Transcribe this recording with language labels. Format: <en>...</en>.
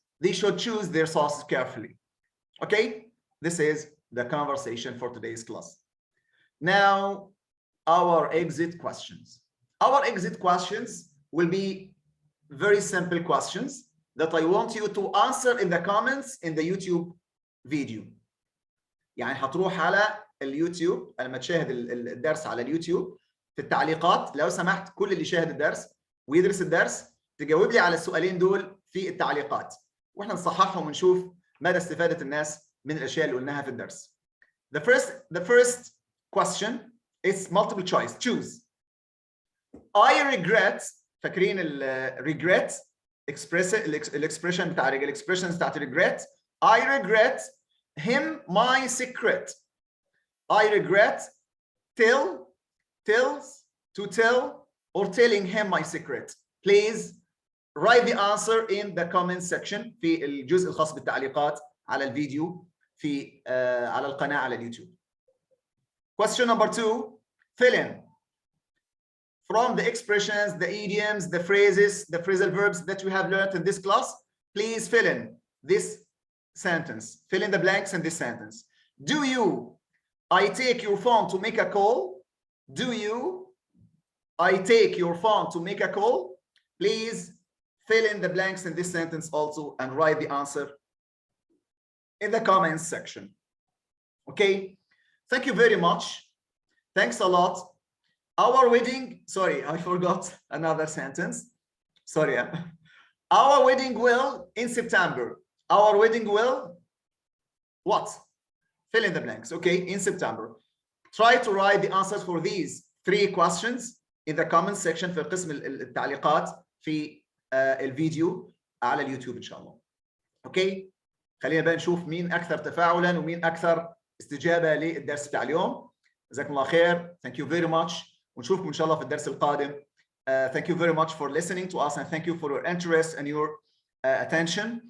<en>They should choose their sources carefully. Okay, this is the conversation for today's class. Now, our exit questions. Our exit questions will be very simple questions that I want you to answer in the comments in the YouTube video.</en> <ar>يعني هتروح على اليوتيوب لما تشاهد الدرس على اليوتيوب في التعليقات لو سمحت كل اللي شاهد الدرس ويدرس الدرس تجاوب لي على السؤالين دول في التعليقات واحنا نصححهم ونشوف مدى استفادة الناس من الاشياء اللي قلناها في الدرس.</ar> <en>The first question is multiple choice. Choose. I regret.</en> <ar>فاكرين</ar> <en>regret expression</en> <ar>بتاع</ar> <en>expressions</en> <ar>بتاعت</ar> <en>regret. I regret him my secret. I regret tells to tell or telling him my secret. Please write the answer in the comment section</en> <ar>في الجزء الخاص بالتعليقات على الفيديو في على القناة على اليوتيوب.</ar> <en>Question number 2, fill in from the expressions, the idioms, the phrases, the phrasal verbs that you have learned in this class. Please fill in this sentence. Fill in the blanks in this sentence. Do you? I take your phone to make a call. Do you? I take your phone to make a call. Please fill in the blanks in this sentence also and write the answer in the comments section. Okay, thank you very much. Thanks a lot. Our wedding, sorry, I forgot another sentence. Sorry. Our wedding will in September. Our wedding will what? Fill in the blanks. Okay, in September. Try to write the answers for these 3 questions in the comment section</en> <ar>في قسم التعليقات في الفيديو على اليوتيوب إن شاء الله. اوكي، خلينا بقى نشوف مين أكثر تفاعلا ومين أكثر استجابة للدرس بتاع اليوم. جزاكم الله خير.</ar> <en>Thank you very much.</en> <ar>ونشوفكم إن شاء الله في الدرس القادم.</ar> <en>Thank you very much for listening to us and thank you for your interest and your attention.</en>